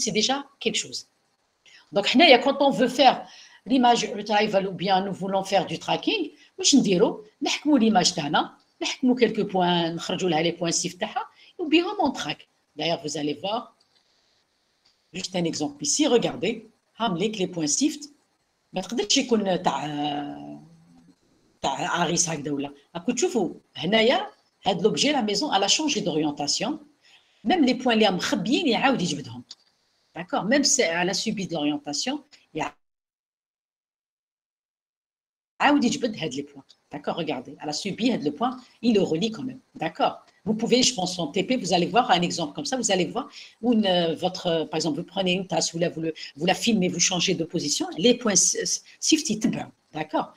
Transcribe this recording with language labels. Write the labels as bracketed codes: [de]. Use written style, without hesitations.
[fr] C'est déjà quelque chose. Donc, quand on veut faire l'image retrieval ou bien nous voulons faire du tracking, [ar] واش نديرو نحكموا [fr] l'image [ar] تاعنا نحكموا [fr] quelques points [ar] نخرجوا لها [fr] les points SIFT [ar] تاعها وبهم [fr] on track. D'ailleurs, vous allez voir juste un exemple ici. Regardez, les points SIFT. [ar] ما تقدرش يكون تاع عريس هكذا ولا. راكم تشوفوا هنايا هاد [fr] l'objet la maison elle a changé d'orientation. Même les points [ar] اللي مخبيين يعاود يجبدهم. [fr] D'accord, même si elle a subi de l'orientation, il y a les points. D'accord, regardez, elle a subi le point, il le relie quand même. D'accord. Vous pouvez, je pense, en TP, vous allez voir un exemple comme ça, vous allez voir où par exemple, vous prenez une tasse, vous la filmez, vous changez de position, les points SIFT, d'accord.